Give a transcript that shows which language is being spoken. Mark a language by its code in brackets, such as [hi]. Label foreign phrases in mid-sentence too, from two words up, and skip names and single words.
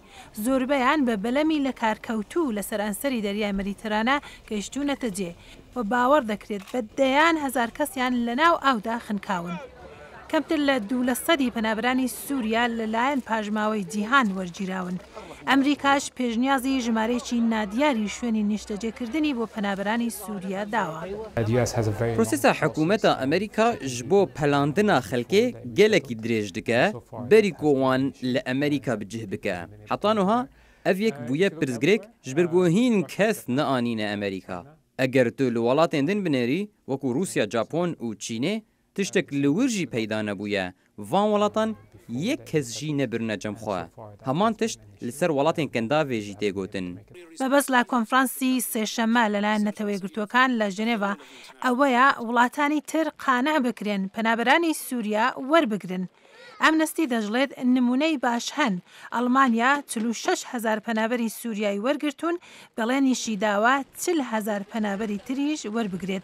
[ckb] زۆربەیان بە بەلەمی لە کارکەوتوو لە سەرانسەری دەریای مەریترانە گەیشتوونەتە جێ و باوەڕ دەکرێت بە دەیان هەزار کەسیان لەناو ئاودا خنکاون. کەمتر لە 200 پەنابەرانی سووریا لەلایەن پاژماوەی جیهان وەرگیراون. ئەمریکاش پێشنیازی ژمارەیەکی نادیاری شوێنی نیشتەجێکردنی بۆ پەنابەرانی سووریا داوە. [ku] پرۆسێسا حکوومەتە ئەمریکا ji bo pelandina xelkê gelekî dirêj dike, berî ku wan li Amerîka bicih bike. Heta niha ev yek bûye pirsgirêk ji ber guhîn kes neanîne Amerîka. Eger tu li welatên din binêrî wekû Rûsya, Japon û Çînê tiştek li wir jî peyda nebûye. Van welatan yek kes jî nebirine cemxwe. Heman tişt li ser welatên kendavê jî tê gotin. [ckb] بەبەست لە کۆنفرانسی سێشەممە لەلایەن نەتەوەی گرتووەکان لە ژنێڤا ئەوەیە وڵاتانی تر قانع بکرێن پەنابەرانی سووریا وەربگرن. ئەمنەستی دەژڵێت نمونەی باش هەن. ئەڵمانیا 46,000 پەنابەری سووریایی وەرگرتوون بەڵێنیشی داوا 40,000 پەنابەری تریش وەربگرێت.